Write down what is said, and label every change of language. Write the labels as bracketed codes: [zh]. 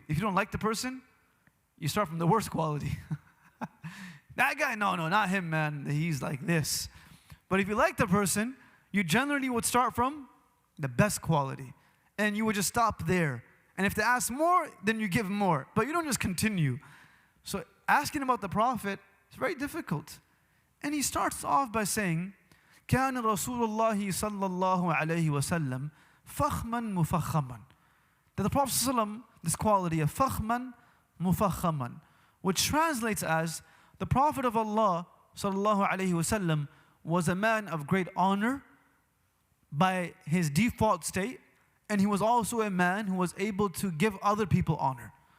[en] If you don't like the person, you start from the worst quality. That guy, no, not him, man. He's like this. But if you like the person, you generally would start from the best quality. And you would just stop there. And if they ask more, then you give more. But you don't just continue. So asking about the Prophet is very difficult. And he starts off by saying, [ar] كان رسول الله صلى الله عليه وسلم فخما مفخما. [en] That the Prophet ﷺ, this quality of [ar] فخما مفخما, [en] which translates as the Prophet of Allah [ar] صلى الله عليه وسلم [en] was a man of great honor by his default state, and he was also a man who was able to give other people honor.